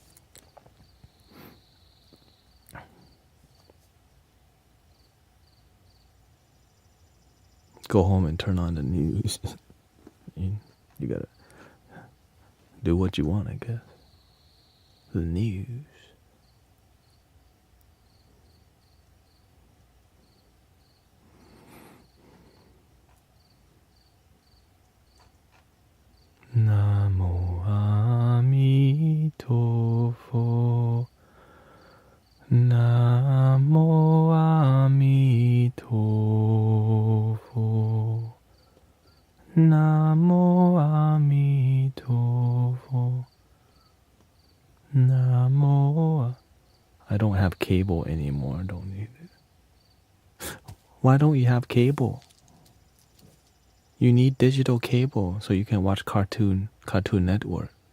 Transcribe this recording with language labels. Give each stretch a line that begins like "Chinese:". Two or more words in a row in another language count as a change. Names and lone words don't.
English: Go home and turn on the news. You gotta do what you want, I guess. The news.
Chinese: Namo Amitofo. Namo Amitofo. Namo Amitofo. Namo.
English: I don't have cable anymore. Don't need it. Why don't you have cable? You need digital cable so you can watch Cartoon Network.